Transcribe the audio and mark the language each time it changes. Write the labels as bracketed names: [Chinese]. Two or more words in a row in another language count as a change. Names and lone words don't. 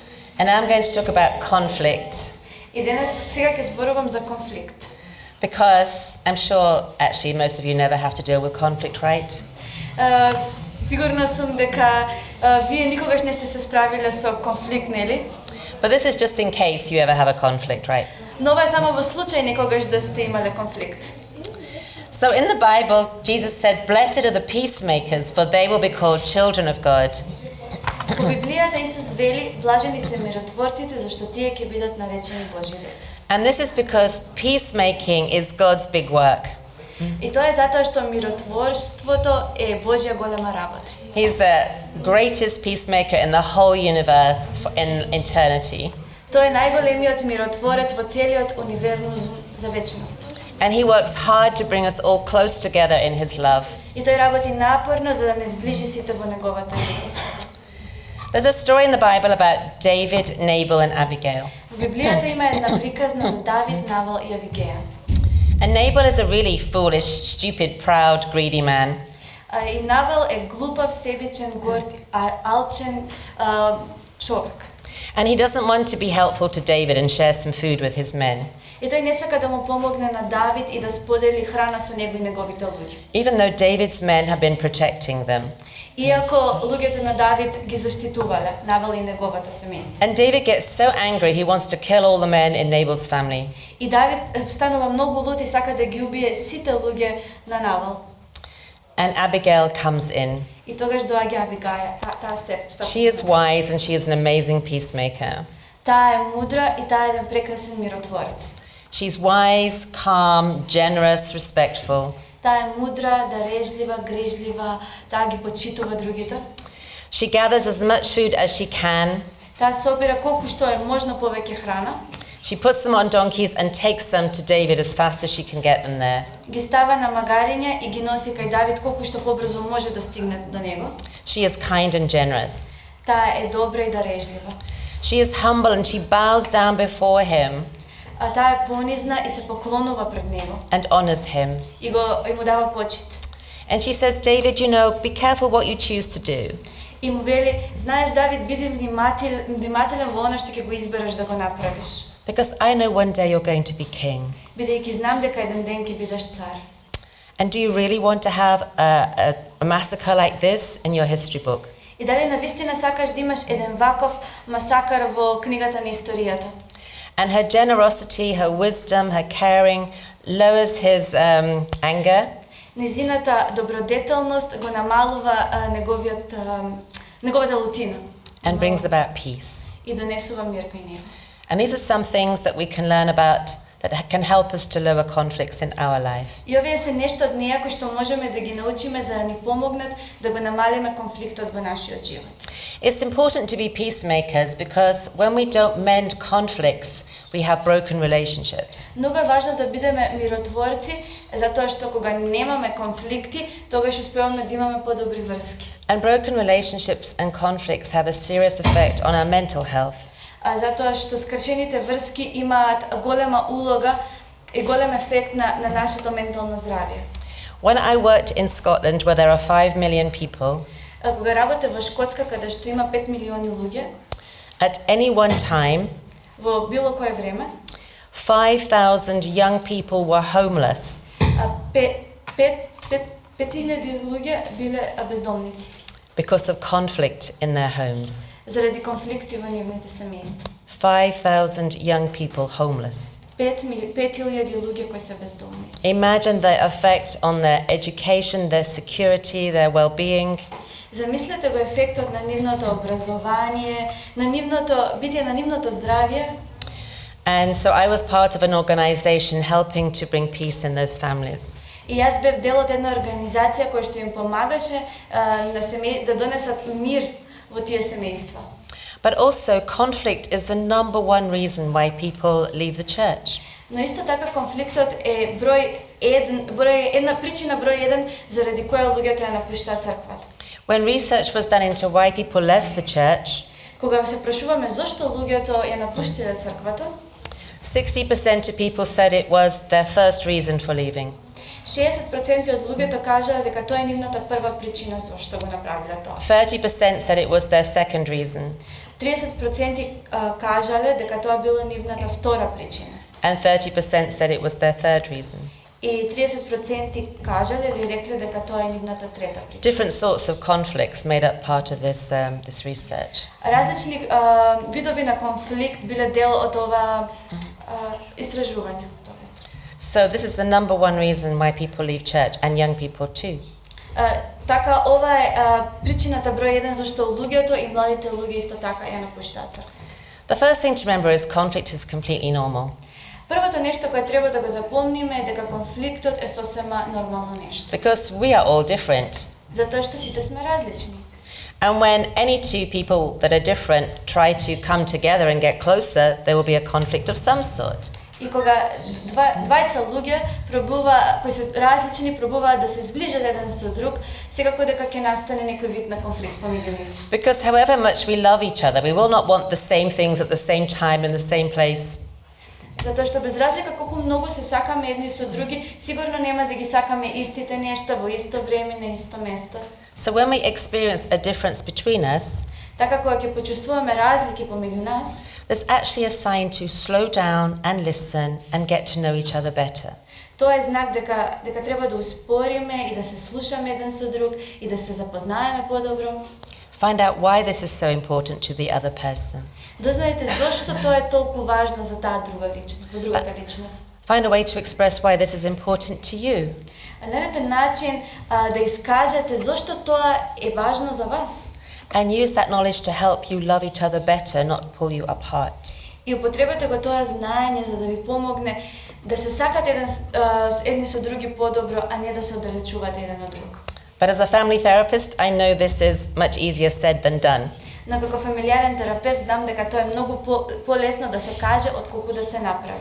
[English] And I'm going to talk about conflict. [Macedonian] И денес сега ќе зборувам за конфликт. [English] Because I'm sure actually most of you never have to deal with conflict, right? [Macedonian] Сигурна сум дека вие никогаш не сте се справиле со конфликт, нели? [English] But this is just in case you ever have a conflict, right? [Macedonian] Но ова е само во случај некогаш да сте имале конфликт. [English] So in the Bible, Jesus said, "Blessed are the peacemakers, for they will be called children of God." [Macedonian] Во Библијата Исус вели, блажени се миротворците, зашто тие ќе бидат наречени Божји деца. [English] And this is because peacemaking is God's big work. [Macedonian] И тоа е затоа што миротворството е Божја голема работа. [English] He's the greatest peacemaker in the whole universe in eternity. [Macedonian] Тој е најголемиот миротворец во целиот универзум за вечност. [English] And he works hard to bring us all close together in his love. [Macedonian] И тој работи напорно за да не сближи сите во неговата љубов. [English] There's a story in the Bible about David, Nabal, and Abigail. [Macedonian] Во Библијата има една приказна за Давид, Навал и Авигеја. [English] And Nabal is a really foolish, stupid, proud, greedy man. [Macedonian] И Навал е глупав, себичен, горд, алчен човек. [English] And he doesn't want to be helpful to David and share some food with his men. [Macedonian] И тој не сака да му помогне на Давид и да сподели храна со него и неговите луѓе. [English] Even though David's men have been protecting them. [Macedonian] Иако луѓето на Давид ги заштитувале, Навал и неговата семејство. [English] And David gets so angry he wants to kill all the men in Nabal's family. [Macedonian] И Давид станува многу лут и сака да ги убие сите луѓе на Навал. [English] And Abigail comes in. [Macedonian] И тогаш доаѓа Авигаја, таа степ. [English] She is wise and she is an amazing peacemaker. [Macedonian] Таа е мудра и таа е еден прекрасен миротворец. [English] She's wise, calm, generous, respectful. [Macedonian] Таа е мудра, дарежлива, грижлива, таа ги почитува другите. [English] She gathers as much food as she can. [Macedonian] Таа собира колку што е можно повеќе храна. [English] She puts them on donkeys and takes them to David as fast as she can get them there. [Macedonian] Ги става на магариња и ги носи кај Давид колку што побрзо може да стигне до него. [English] She is kind and generous. [Macedonian] Таа е добра и дарежлива. [English] She is humble and she bows down before him. [Macedonian] А таа е понизна и се поклонува пред него. [English] And honors him. [Macedonian] И му дава почит. [English] And she says, David, you know, be careful what you choose to do. [Macedonian] И му вели, знаеш Давид, биди внимателен во она што ќе го избереш да го направиш. [English] Because I know one day you're going to be king. [Macedonian] Бидејќи знам дека еден ден ќе бидеш цар. [English] And do you really want to have a massacre like this in your history book? [Macedonian] И дали навистина сакаш да имаш еден ваков масакар во книгата на историјата? [English] And her generosity, her wisdom, her caring lowers his anger. [Macedonian] Незината добродетелност го намалува неговата лутина. [English] And brings about peace. [Macedonian] И донесува мир кај него. [English] And these are some things that we can learn about that can help us to lower conflicts in our life. [Macedonian] И овие се нешто од неа кои што можеме да ги научиме за да ни помогнат да го намалиме конфликтот во нашиот живот. [English] It's important to be peacemakers because when we don't mend conflicts, we have broken relationships. [Macedonian] Многу е важно да бидеме миротворци, затоа што кога немаме конфликти, тогаш успеваме да имаме подобри врски. [English] And broken relationships and conflicts have a serious effect on our mental health. [Macedonian] Затоа што скршените врски имаат голема улога и голем ефект на нашето ментално здравје. [English] When I worked in Scotland where there are 5 million people, [Macedonian] кога работев во Шкотска каде што има 5 милиони луѓе, [English] at any one time, [Macedonian] во било кое време, [English] 5,000 young people were homeless. [Macedonian] 5,000 луѓе биле бездомници. [English] Because of conflict in their homes. [Macedonian] Заради конфликти во нивните семејства. [English] 5,000 young people homeless. [Macedonian] 5,000 луѓе кои се бездомници. [English] Imagine the effect on their education, their security, their well-being. [Macedonian] Замислете го ефектот на нивното образование, на нивното битие, на нивното здравје. [English] And so I was part of an organization helping to bring peace in those families. [Macedonian] И јас бев дел од една организација која што им помагаше да донесат мир во тие семејства. [English] But also conflict is the number one reason why people leave the church. [Macedonian] Но исто така конфликтот е една причина број 1 заради која луѓето ја напуштаат црквата. [English] When research was done into why people left the church, [Macedonian] кога се прашуваме зошто луѓето ја напуштиле црквата, [English] 60% of people said it was their first reason for leaving. [Macedonian] 60% од луѓето кажаа дека тоа е нивната прва причина зошто го направиле тоа. [English] 30% said it was their second reason. [Macedonian] 30% кажале дека тоа било нивната втора причина. [English] And 30% said it was their third reason. [Macedonian] И 30% кажале или рекле дека тоа е нивната трета причина. [English] Different sorts of conflicts made up part of this research. [Macedonian] Различни видови на конфликт биле дел од ова истражување. [English] So this is the number one reason why people leave church, and young people too. [Macedonian] Така ова е причината број 1 зашто луѓето и младите луѓе исто така ја напуштаат црквата. [English] The first thing to remember is conflict is completely normal. [Macedonian] Првото нешто кое треба да го запомниме е дека конфликтот е сосема нормално нешто. [English] Because we are all different. [Macedonian] Затоа што сите сме различни. [English] And when any two people that are different try to come together and get closer, there will be a conflict of some sort. [Macedonian] И кога двајца луѓе кои се различни пробуваат да се зближат еден со друг, секако дека ќе настане некој вид на конфликт помеѓу нив. [English] Because however much we love each other, we will not want the same things at the same time in the same place. [Macedonian] Затоа што без разлика колку многу се сакаме едни со други, сигурно нема да ги сакаме истите нешта во исто време на исто место. [English] So when we experience a difference between us, [Macedonian] така кога ќе почувствуваме разлики помеѓу нас, [English] there's actually a sign to slow down and listen and get to know each other better. [Macedonian] Тоа е знак дека треба да успориме и да се слушаме еден со друг и да се запознаеме подобро. [English] Find out why this is so important to the other person. [Macedonian] Дознаете зошто тоа е толку важно за таа друга личност, за другата личност. [English] Find a way to express why this is important to you. [Macedonian] Најдете начин да искажете зошто тоа е важно за вас. [English] And use that knowledge to help you love each other better, not pull you apart. [Macedonian] И употребете го тоа знаење за да ви помогне да се сакате едни со други подобро, а не да се оддалечувате еден од друг. [English] But as a family therapist, I know this is much easier said than done. [Macedonian] Но како фамилиарен терапевт знам дека тоа е многу полесно да се каже отколку да се направи.